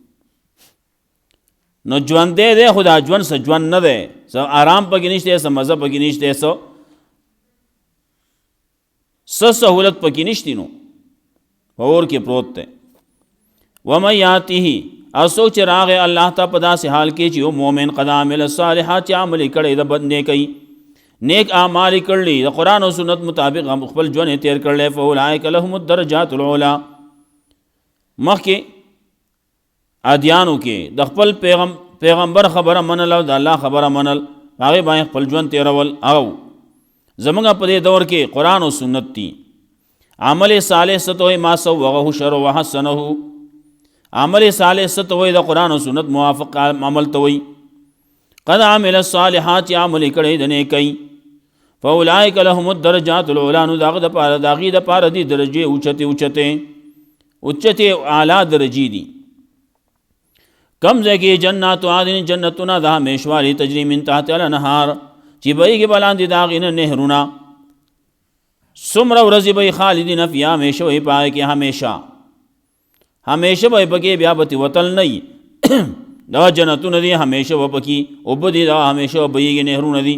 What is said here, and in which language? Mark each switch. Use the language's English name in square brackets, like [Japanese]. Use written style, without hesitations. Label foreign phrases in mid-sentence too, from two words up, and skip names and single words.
[Pashto] نو ژوندی دی خو دا ژوند څه ژوند نه دی، څه آرام پکې نشته، څه مزه پکې نشته، څه سهولت پکې نشتی، نو په اور کې پروت دی. [Arabic] ومن یاته، [Pashto] او څوک چې راغی الله ته په داسې حال کې چې یو مؤمن [Arabic] قد عمل الصالحات، [Pashto] چې عمل یې کړی د بد نیکۍ، نیک اعمال یې کړلي، د قرآن او سنت مطابق خپل ژوند یې تېر کړلی، [Arabic] فاولئک لهم الدرجات العلی. [Pashto] مخکې ادیانو کې د خپل پیغمبر خبره منل او د الله خبره منل، هغې باندې خپل ژوند تېرول، او زمونږ په دې دور کې قرآن او سنت دي. عمل صالح څه ته وایي؟ ما سوغه شر وحسنه. عمل صالح څه ته وایي؟ د قرآن او سنت موافق عمل ته وایي. [Arabic] قد عمل الصالحات، [Pashto] چې عمل یې کړی د نیکۍ، [Arabic] فاولئک لهم الدرجات العلی، [Pashto] نو د هغې دپاره دي درجې اوچتې اعلی درجې دي. کم ځای کې [Arabic] جنات عدن، [Pashto] جنتونه د همیشوالي، [Arabic] تجري من تحتها الانهار، [Pashto] چې بهیږي به لاندې د هغې نه نهرونه. څومره ورځې به یې [Arabic] خالدین فیها، [Pashto] همیشه به یې په هغې کې، همیشه به یې پکې، بیا به وتل نه وي. دا جنتونه دي، همیشه به پکې اوبه دي، دا همیشه به بهیږي، نهرونه دي.